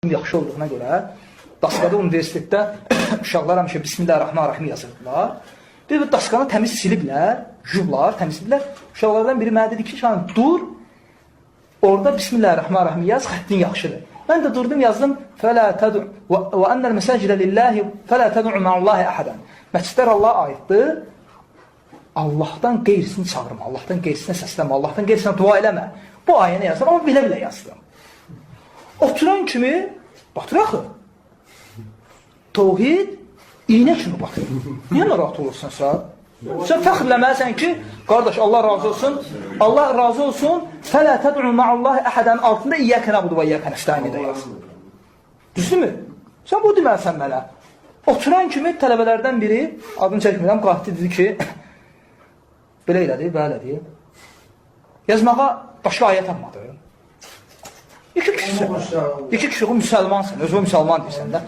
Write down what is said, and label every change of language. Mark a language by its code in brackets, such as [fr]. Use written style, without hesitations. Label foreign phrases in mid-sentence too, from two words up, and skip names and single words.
[az] yaxşı olduğuna görə Daskada universitetdə uşaqlar həmişə Bismillahirrahmanirrahim yazırdılar. Bir daskanı təmiz siliblər, yublar, təmizlədilər. Uşaqlardan biri mənə dedi ki, dur, orada Bismillahirrahmanirrahim yaz, xəttin yaxşıdır. Mən də durdum, yazdım, [ar] فَلَا تَدُعُ وَأَنَّ الْمَسَاجِدَ لِلَّهِ فَلَا تَدُعُ مَعَ اللّٰهِ أَحَدًا. [az] Məscidlər Allah'a aiddir. Allahdan qeyrisini çağırma, Allahdan qeyrisinə səsləmə, Allahdan qeyrisinə dua eləmə. Bu ayəni yazdım, amma bilə-bilə yazdım. Oturan kimi, batır axı. Tevhid, iğnə kimi batır. Niyə narahat olursan sən? Sən fəxrləməlisən ki, qardaş, Allah razı olsun, Allah razı olsun, [ar] فَلَا تَدْعُ مَعَ اللّٰهِ أَحَدًا altında إياك نعبد وإياك نستعين [az] də yaz. Düzdür mü? Sən bu deməlisən mənə. Oturan kimi tələbələrdən biri, adını çəkmirəm, qahdi dedi ki, belə elədi, belə elədi. Yazmağa başqa ayə tapmadı. İki kişi o müsəlmansın, özü o müsəlman deyirsən də.